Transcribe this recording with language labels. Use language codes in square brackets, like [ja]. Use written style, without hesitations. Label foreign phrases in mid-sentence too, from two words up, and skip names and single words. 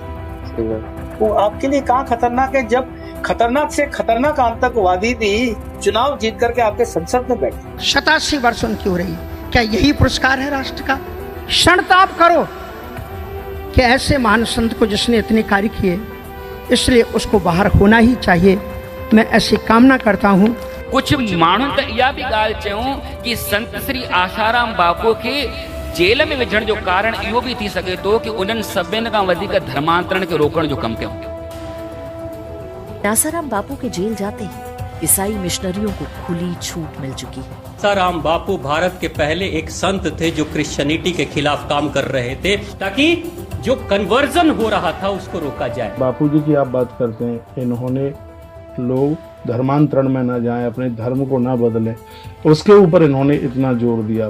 [hi] वो आपके लिए कहाँ खतरनाक है, जब खतरनाक से खतरनाक आतंकवादी भी चुनाव जीत करके आपके संसद में बैठे। 87 वर्ष उनकी हो रही, क्या यही पुरस्कार है राष्ट्र का? क्षणताप करो कि ऐसे महान संत को जिसने इतने कार्य किए, इसलिए उसको बाहर होना ही चाहिए। मैं ऐसी कामना करता हूँ। [sd] कुछ माण्हुनि त इहा बि ॻाल्हि चयूं कि संत श्री आसाराम बापू के जेल में विझण जो कारण इहो भी थी सके तो कि उन्हनि सभिनि खां वधीक धर्मांतरण के रोकण जो कमु कयो। [hi] आसाराम बापू के जेल जाते ही ईसाई मिशनरियों को खुली छूट मिल चुकी है। आसाराम बापू भारत के पहले एक संत थे जो क्रिश्चियनिटी के खिलाफ काम कर रहे थे, ताकि जो कन्वर्जन हो रहा था उसको रोका जाए। बापूजी की आप बात करते हैं, इन्होंने लोग धर्मांतरण में न जाएं, अपने धर्म को न बदलें, उसके ऊपर इन्होंने इतना जोर दिया।